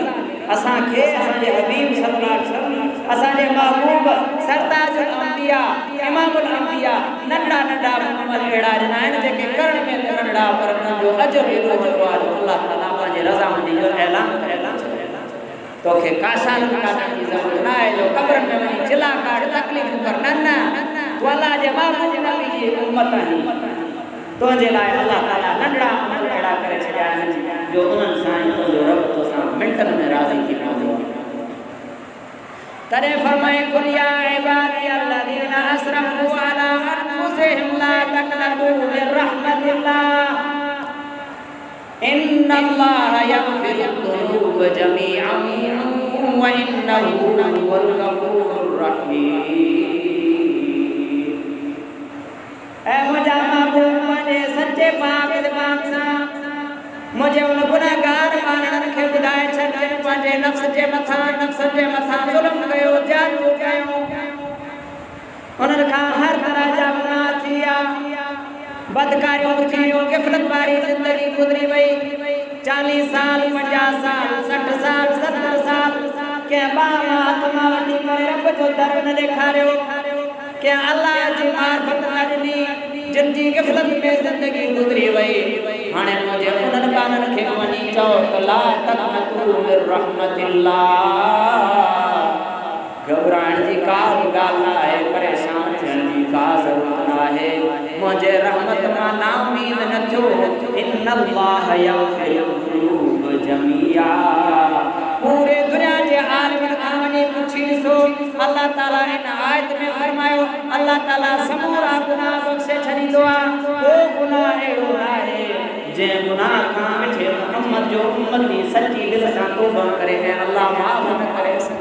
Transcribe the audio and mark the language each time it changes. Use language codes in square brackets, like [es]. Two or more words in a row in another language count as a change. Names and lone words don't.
[sd] असांखे असांजे हबीब [ar] صلى الله عليه وسلم, [sd] असांजे महबूब [ar] سرتاج الأنبياء إمام الأنبياء [sd] नंढा अमल अहिड़ा ॾिना आहिनि जेके करण में नंढड़ा पर उन्हनि जो अजर एॾो वॾो आहे जो अल्लाह ताला पंहिंजे रज़ामंदी जो ऐलान करे तोखे काशान काटण जी ज़रूरत न आहे जो क़ब्र में वञी चिला काट तकलीफ़ कर। न तू अल्लाह जे महबूब नबी जी उम्मत आहीं, तुंहिंजे लाइ अल्लाह ताला नंढड़ा अमल अहिड़ा करे छॾिया आहिनि जो उन्हनि सां तुंहिंजो रब तोसां मिंटनि में राज़ी थी पवंदो। तॾहिं फरमाए [ar] قل يا عبادي الذين أسرفوا على أنفسهم لا تقنطوا من رحمة الله إن الله يغفر الذنوب جميعا وإنه هو الغفور الرحيم. [sd] ऐ मुंहिंजा महबूब मुंहिंजे सचे पाक ज़बान सां मुझे उन गुनाहगार माण्हुनि खे ॿुधाए छॾ जिन पंहिंजे नफ़्स जे मथां ज़ुल्म कयो, जादू कयो, उनका हर तरह जा गुनाह थिया बदकारियों थियो गिफलत वारी जिंदगी गुजरी वई 40 साल 50 साल 60 साल 70 साल के बाबा आत्मा वठी करे रब जो दर न ॾेखारियो के अल्लाह जी मार्फत अजनी जिनजी गिफलत में जिंदगी गुजरी वई हाणे मुझे उन्हनि बाननि खे वञी चओ त [ar] لا تقنطوا من رحمة الله [sd] घबराइण जी का ॻाल्हि न आहे परेशान थियण जी का ज़रूरत न आहे मुझे रहमत मां ना उम्मीद न थियो [ar] إن الله يغفر الذنوب جميعا [sd] पूरे दुनिया जे आलम खां वञी पुछी ॾिसो अल्लाह ताला इन आयत में फरमायो अल्लाह ताला समूरा गुनाह बख़्शे छॾींदो आहे को गुनाह अहिड़ो न आहे जंहिं गुनाह खां मिठे मुहम्मद जो उम्मती सची दिलि सां तौबा करे ऐं अल्लाह माफ़ न करे